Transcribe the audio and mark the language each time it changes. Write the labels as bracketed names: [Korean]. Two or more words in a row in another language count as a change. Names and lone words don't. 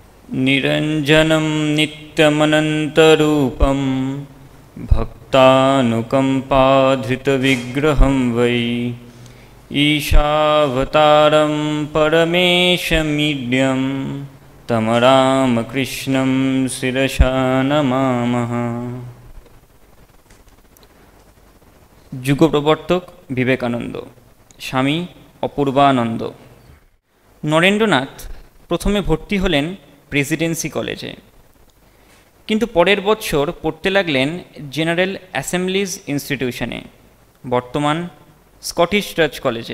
[Sanskrit] নিরঞ্জনম নিত্যমনন্তরূপম ভক্তানুকম্পাধৃতবিগ্রহম বৈ ঈশাবতারম পরমেশমীড্যম তম রামকৃষ্ণম শিরসা নমামঃ। [Bangla] যুগপ্রবর্তক বিবেকানন্দ, স্বামী অপূর্বানন্দ। নরেন্দ্রনাথ প্রথমে ভর্তি হলেন প্রেসিডেন্সি কলেজে, কিন্তু পরের বছর পড়তে লাগলেন জেনারেল অ্যাসেম্বলিজ ইনস্টিটিউশনে, বর্তমান স্কটিশ চার্চ কলেজে।